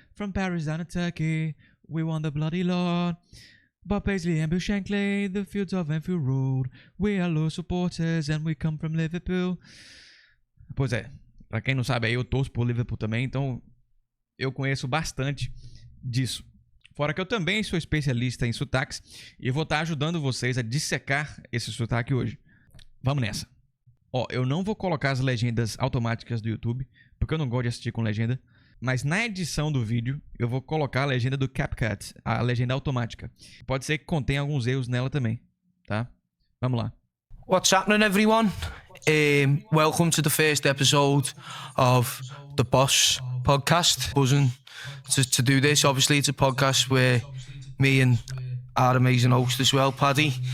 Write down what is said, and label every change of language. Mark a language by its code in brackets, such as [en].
[en] From Paris down to Turkey, we won the bloody lot. Bob Paisley and Bill Shankly, the fields of Enfield Road. We are loyal supporters and we come from Liverpool. [pt] Pois é, pra quem não sabe aí, eu torço por Liverpool também, então eu conheço bastante disso. Fora que eu também sou especialista em sotaques e vou estar ajudando vocês a dissecar esse sotaque hoje. Vamos nessa. Ó, eu não vou colocar as legendas automáticas do YouTube, porque eu não gosto de assistir com legenda. Mas na edição do vídeo, eu vou colocar a legenda do CapCut, a legenda automática. Pode ser que contenha alguns erros nela também, tá? Vamos lá. [en] What's happening, everyone? Welcome to the first episode of the Boss Podcast. Buzzing to do this. Obviously, it's a podcast where me and our amazing host as well, Paddy.